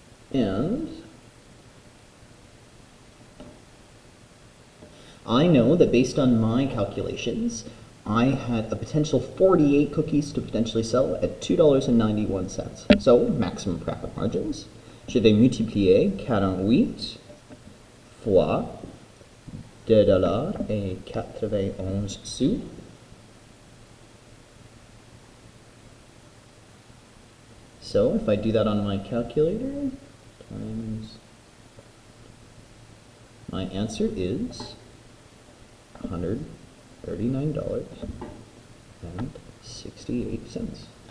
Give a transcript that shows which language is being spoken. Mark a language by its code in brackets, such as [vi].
[en] And I know that based on my calculations, I had a potential 48 cookies to potentially sell at $2.91. So maximum profit margins. [fr] Je vais multiplier 48 fois $2.91. [en] So if I do that on my calculator, times, my answer is $139.68.